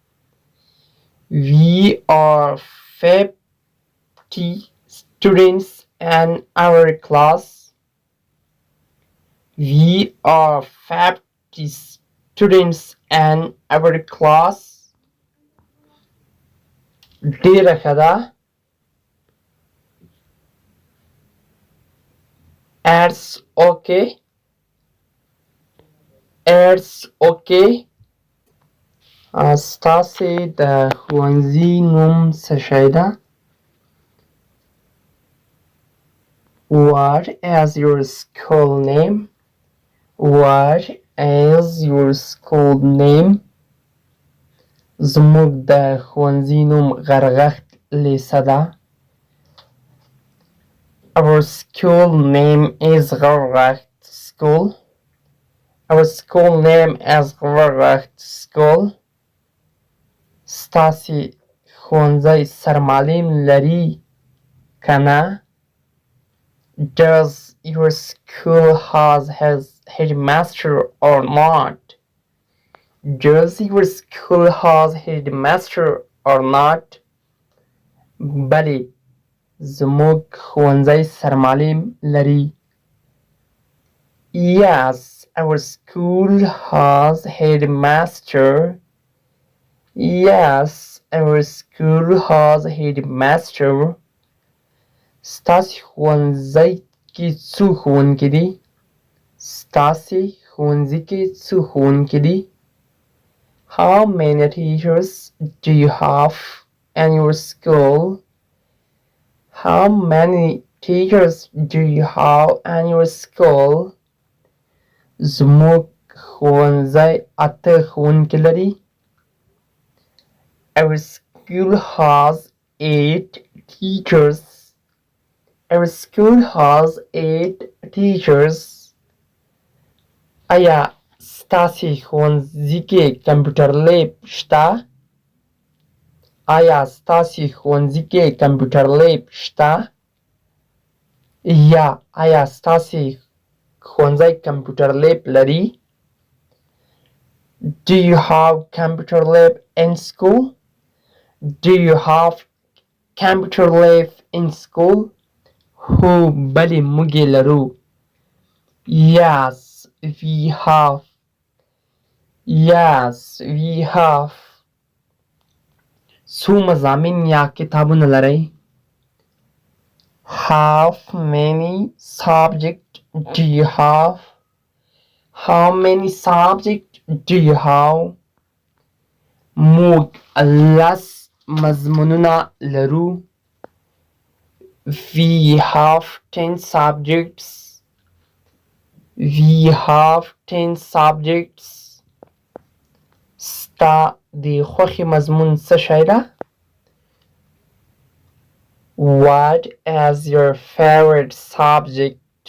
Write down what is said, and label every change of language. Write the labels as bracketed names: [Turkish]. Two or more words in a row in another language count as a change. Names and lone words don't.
[English] We are 50 students in our class. We are 50 students in our class. [Pashto] ډیره ښه ده. [English] It's okay. It's okay. [Pashto] ستاسې د ښوونځي نوم څه شی ده؟ [English] What is your school name? What is your school name? [Pashto] زموږ د ښوونځي نوم غرغښت لیسه ده. [English] Our school name is غرغښت school. Our school name is غرغښت school. [Pashto] ستاسې ښوونځی سرمعلم لري که نه؟ [English] Does your school has headmaster or not? Does your school has headmaster or not? [Pashto] بلې زموږ ښوونځی سرمعلم لري. [English] Yes, our school has headmaster. Yes, our school has headmaster. [Pashto] ستاسې ښوونځی کې څو ښوونکي دي؟ ستاسې ښوونځي کې څو ښوونکي دي؟ [English] How many teachers do you have in your school? How many teachers do you have in your school? [Pashto] زموږ ښوونځی 8 ښوونکي لري. [English] Our school has 8 teachers. Our school has 8 teachers. [Pashto] آیا ستاسې ښوونځي کې [English] computer lab [Pashto] شته؟ آیا ستاسې ښوونځي کې [English] computer lab [Pashto] شته؟ یا آیا ستاسې ښوونځی [English] computer lab [Pashto] لري؟ [English] Do you have computer lab in school? Do you have computer lab in school? [Pashto] هو بلې موږ یې لرو. [English] Yes, we have. Yes, we have. [Pashto] څو مضامین یا کتابونه لرئ؟ [English] How many subjects do you have? How many subjects do you have? [Pashto] موږ 10 مضمونونه لرو. [English] We have 10 subjects. We have 10 subjects. [Pashto] ستا د خوښې مضمون څه شی ده؟ [English] What is your favorite subject?